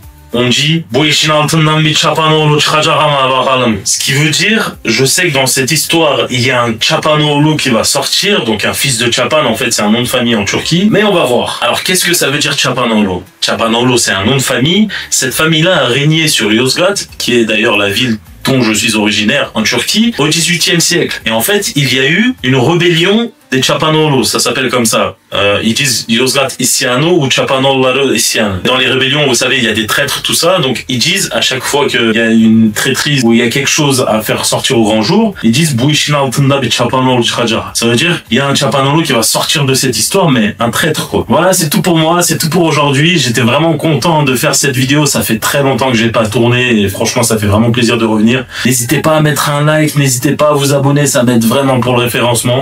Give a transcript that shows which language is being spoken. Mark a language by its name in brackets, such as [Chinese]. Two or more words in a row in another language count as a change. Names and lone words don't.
[French] On dit ce qui veut dire je sais que dans cette histoire il y a un Çapanoğlu qui va sortir, donc un fils de Çapan, en fait c'est un nom de famille en Turquie, mais on va voir. Alors qu'est-ce que ça veut dire Çapanoğlu? Çapanoğlu, c'est un nom de famille. Cette famille-là a régné sur Yozgat, qui est d'ailleurs la ville dont je suis originaire en Turquie, au XVIIIe siècle. Et en fait, il y a eu une rébellion des Çapanoğlu, ça s'appelle comme ça. Ils disent [Turkish] Yozgat isyanı [French] ou [Turkish] Çapanoğulları isyanı. [French] Dans les rébellions, vous savez, il y a des traîtres, tout ça. Donc, ils disent à chaque fois qu'il y a une traîtrise ou il y a quelque chose à faire sortir au grand jour, ils disent [Turkish] bu işin altında bir Çapanoğlu çıkacak. [French] Ça veut dire, il y a un Çapanoğlu qui va sortir de cette histoire, mais un traître, quoi. Voilà, c'est tout pour moi, c'est tout pour aujourd'hui. J'étais vraiment content de faire cette vidéo. Ça fait très longtemps que j'ai pas tourné et franchement, ça fait vraiment plaisir de revenir. N'hésitez pas à mettre un like, n'hésitez pas à vous abonner, ça m'aide vraiment pour le référencement.